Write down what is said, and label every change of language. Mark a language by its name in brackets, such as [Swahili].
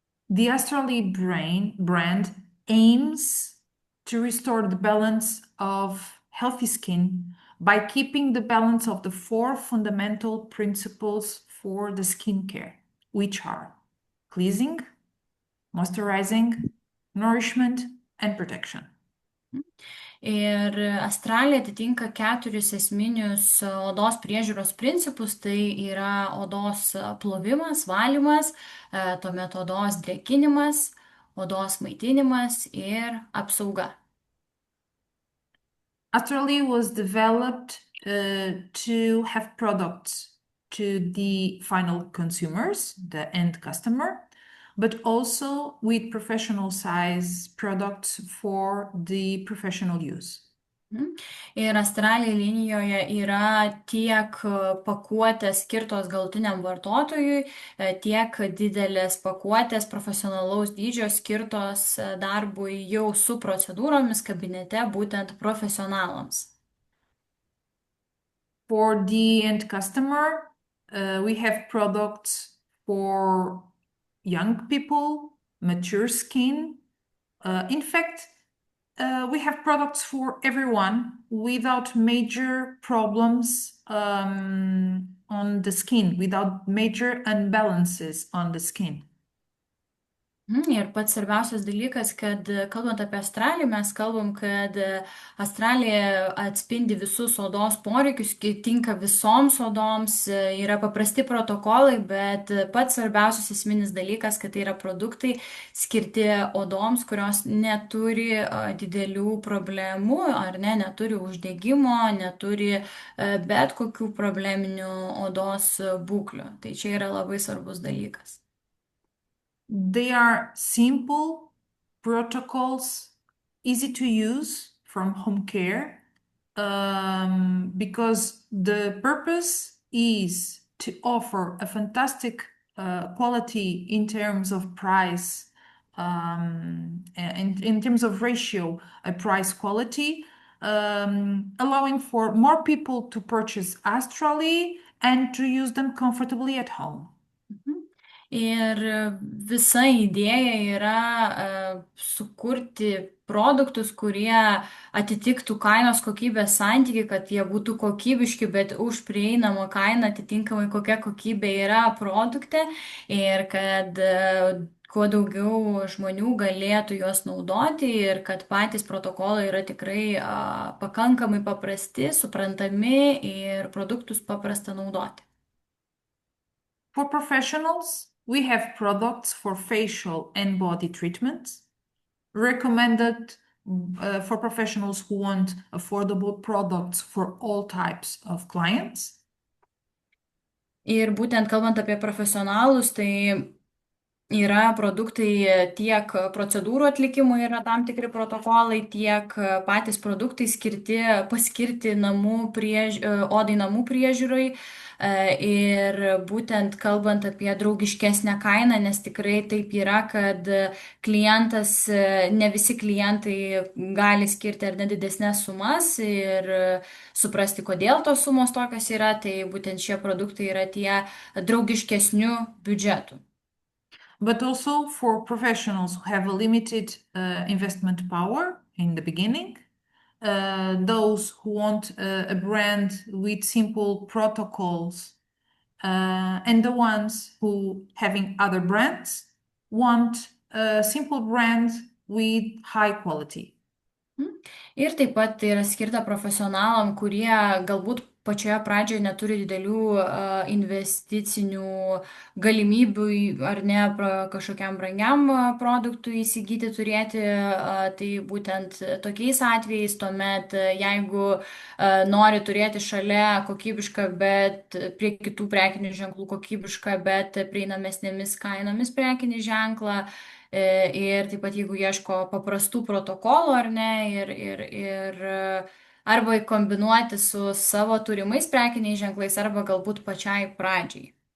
[English] The Astrally brand aims to restore the balance of healthy skin by keeping the balance of the four fundamental principles for the skincare, which are cleansing, moisturizing, nourishment, and protection. [Lithuanian] Ir Australija atitinka keturis esminius odos priežiūros principus, tai yra odos plovimas, valymas, tuomet odos drėkinimas, odos maitinimas ir apsauga. [English] Astrally was developed to have products to the final consumers, the end customer, but also with professional size products for the professional use. Mhm. [Lithuanian] Ir Astralė linijoje yra tiek pakuotės skirtos galutiniam vartotojui, tiek didelės pakuotės profesionalaus dydžio skirtos darbui jau su procedūromis kabinete, būtent profesionalams. [English] For the end customer, we have products for young people, mature skin. In fact, we have products for everyone without major problems on the skin, without major imbalances on the skin. [Lithuanian] Ir pats svarbiausias dalykas, kad kalbant apie Astraliją, mes kalbam, kad Astralija atspindi visus odos poreikius, tinka visoms odoms, yra paprasti protokolai, bet pats svarbiausias esminis dalykas, kad tai yra produktai skirti odoms, kurios neturi didelių problemų, ar ne, neturi uždegimo, neturi bet kokių probleminių odos būklių. Tai čia yra labai svarbus dalykas. [English] They are simple protocols, easy to use from home care, because the purpose is to offer a fantastic quality in terms of price, and in terms of ratio, a price quality, allowing for more people to purchase astrally and to use them comfortably at home. Mhm. [Lithuanian] Ir visa idėja yra sukurti produktus, kurie atitiktų kainos kokybės santykį, kad jie būtų kokybiški, bet už prieinamą kainą atitinkamai kokia kokybė yra produkte ir kad kuo daugiau žmonių galėtų juos naudoti ir kad patys protokolai yra tikrai pakankamai paprasti, suprantami ir produktus paprasta naudoti. [English] For professionals, we have products for facial and body treatments recommended for professionals who want affordable products for all types of clients. [Lithuanian] Ir būtent kalbant apie profesionalus, tai yra produktai tiek procedūrų atlikimui yra tam tikri protokolai, tiek patys produktai skirti paskirti odai namų priežiūrai. Ir būtent kalbant apie draugiškesnę kainą, nes tikrai taip yra, kad klientas, ne visi klientai gali skirti ar ne didesnės sumas ir suprasti, kodėl tos sumos tokios yra, tai būtent šie produktai yra tie draugiškesnių biudžetų. [English] But also for professionals who have a limited investment power in the beginning, those who want a brand with simple protocols, and the ones who, having other brands, want a simple brand with high quality. [Lithuanian] Ir taip pat tai yra skirta profesionalam, kurie galbūt pačioje pradžioje neturi didelių investicinių galimybių ar ne kažkokiam brangiam produktui įsigyti, turėti. Tai būtent tokiais atvejais, tuomet jeigu nori turėti šalia kokybišką, bet prie kitų prekinių ženklų kokybišką, bet prieinamesnėmis kainomis prekinį ženklą, ir taip pat jeigu ieško paprastų protokolų ar ne, ir arba kombinuoti su savo turimais prekiniais ženklais, arba galbūt pačiai pradžiai.